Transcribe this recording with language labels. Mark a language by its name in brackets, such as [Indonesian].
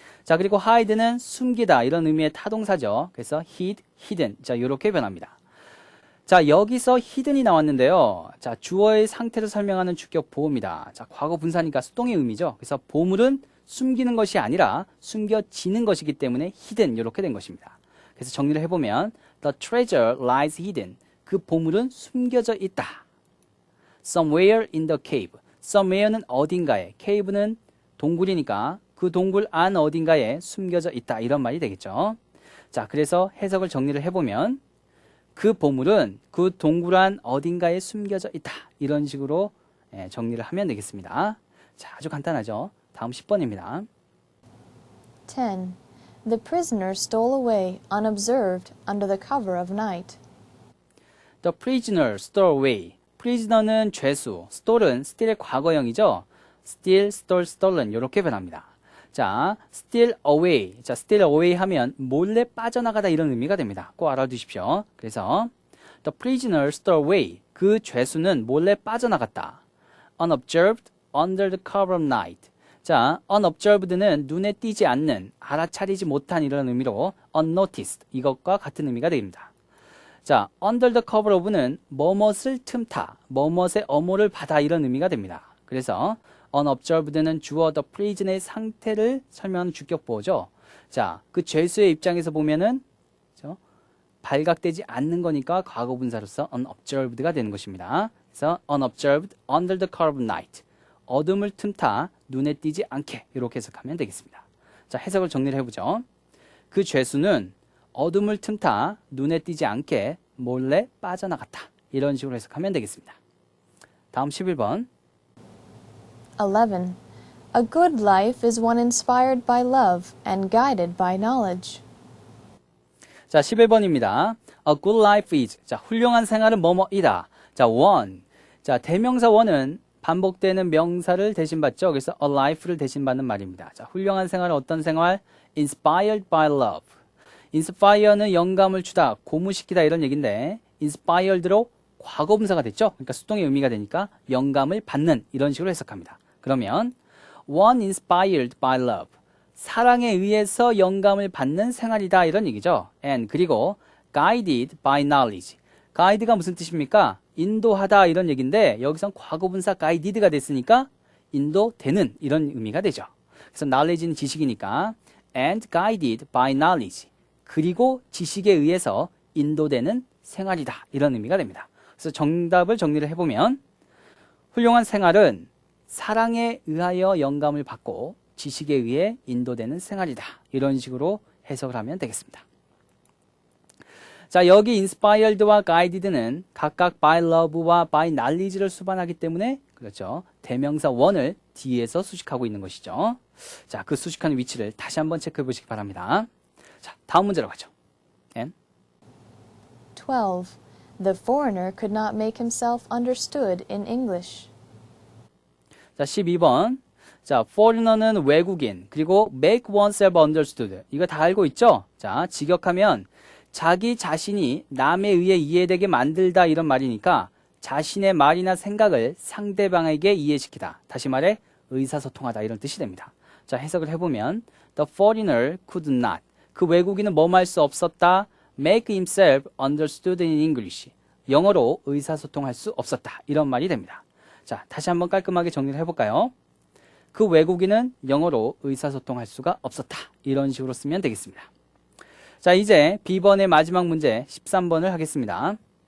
[Korean] 자, 그리고 hide는 숨기다 이런 의미의 타동사죠. 그래서 hid, hidden. 자, 이렇게 변합니다. 자, 여기서 히든이 나왔는데요. 자, 주어의 상태를 설명하는 주격 보호입니다. 자, 과거 분사니까 수동의 의미죠. 그래서 보물은 숨기는 것이 아니라 숨겨지는 것이기 때문에 hidden 이렇게 된 것입니다. 그래서 정리를 해보면 [English] The treasure lies hidden. [Korean] 그 보물은 숨겨져 있다. [English] Somewhere in the cave. [Korean] Somewhere는 어딘가에, cave는 동굴이니까 그 동굴 안 어딘가에 숨겨져 있다. 이런 말이 되겠죠. 자, 그래서 해석을 정리를 해보면 그 보물은 그 동굴 안 어딘가에 숨겨져 있다. 이런 식으로 정리를 하면 되겠습니다. 자, 아주 간단하죠. 다음 10번입니다. [English] 10. The prisoner stole away unobserved under the cover of night. The prisoner stole away. [Korean] prisoner는 죄수, stole은 steal의 과거형이죠. steal, stole, stolen 이렇게 변합니다. 자, steal away. 자, steal away 하면 몰래 빠져나가다 이런 의미가 됩니다. 꼭 알아두십시오. 그래서 [English] the prisoner stole away. [Korean] 그 죄수는 몰래 빠져나갔다. [English] unobserved under the cover of night. [Korean] 자, unobserved는 눈에 띄지 않는, 알아차리지 못한 이런 의미로 unnoticed 이것과 같은 의미가 됩니다. 자, under the cover of는 뭐뭇을 틈타, 뭐뭇의 어모를 받아 이런 의미가 됩니다. 그래서 unobserved는 주어 the prison의 상태를 설명하는 주격보호죠. 자, 그 죄수의 입장에서 보면은 그렇죠? 발각되지 않는 거니까 과거분사로서 unobserved가 되는 것입니다. 그래서 [English] unobserved under the cover of night. [Korean] 어둠을 틈타 눈에 띄지 않게 이렇게 해석하면 되겠습니다. 자, 해석을 정리를 해보죠. 그 죄수는 어둠을 틈타 눈에 띄지 않게 몰래 빠져나갔다. 이런 식으로 해석하면 되겠습니다. 다음 11번. [English] 11. A good life is one inspired by love and guided by knowledge. [Korean] 자, 11번입니다. [English] A good life is. [Korean] 자, 훌륭한 생활은 뭐뭐이다. 자, one. 자, 대명사 one은 반복되는 명사를 대신받죠. 그래서 a life를 대신받는 말입니다. 자, 훌륭한 생활은 어떤 생활? [English] Inspired by love. [Korean] inspire는 영감을 주다, 고무시키다 이런 얘기인데 inspired로 과거분사가 됐죠. 그러니까 수동의 의미가 되니까 영감을 받는 이런 식으로 해석합니다. 그러면 [English] one inspired by love. [Korean] 사랑에 의해서 영감을 받는 생활이다 이런 얘기죠. [English] and [Korean] 그리고 [English] guided by knowledge. [Korean] guide가 무슨 뜻입니까? 인도하다 이런 얘기인데 여기선 과거분사 guided가 됐으니까 인도되는 이런 의미가 되죠. 그래서 knowledge는 지식이니까 and guided by knowledge. 그리고 지식에 의해서 인도되는 생활이다 이런 의미가 됩니다. 그래서 정답을 정리를 해보면 훌륭한 생활은 사랑에 의하여 영감을 받고 지식에 의해 인도되는 생활이다. 이런 식으로 해석을 하면 되겠습니다. 자, 여기 inspired와 guided는 각각 [English] by love [Korean] 와 [English] by knowledge [Korean] 를 수반하기 때문에 그렇죠. 대명사 one을 뒤에서 수식하고 있는 것이죠. 자, 그 수식하는 위치를 다시 한번 체크해 보시기 바랍니다. 자, 다음 문제로 가죠. [English] 12. The foreigner could not make himself understood in English. [Korean] 자, 12번. 자, foreigner는 외국인, 그리고 [English] make oneself understood. [Korean] 이거 다 알고 있죠? 자, 직역하면 자기 자신이 남에 의해 이해되게 만들다 이런 말이니까 자신의 말이나 생각을 상대방에게 이해시키다. 다시 말해 의사소통하다 이런 뜻이 됩니다. 자, 해석을 해보면 [English] The foreigner could not. [Korean] 그 외국인은 뭐뭐 할 수 없었다. [English] Make himself understood in English. [Korean] 영어로 의사소통할 수 없었다. 이런 말이 됩니다. 자, 다시 한번 깔끔하게 정리를 해볼까요? 그 외국인은 영어로 의사소통할 수가 없었다. 이런 식으로 쓰면 되겠습니다. 자, 이제 B번의 마지막 문제 13번을 하겠습니다.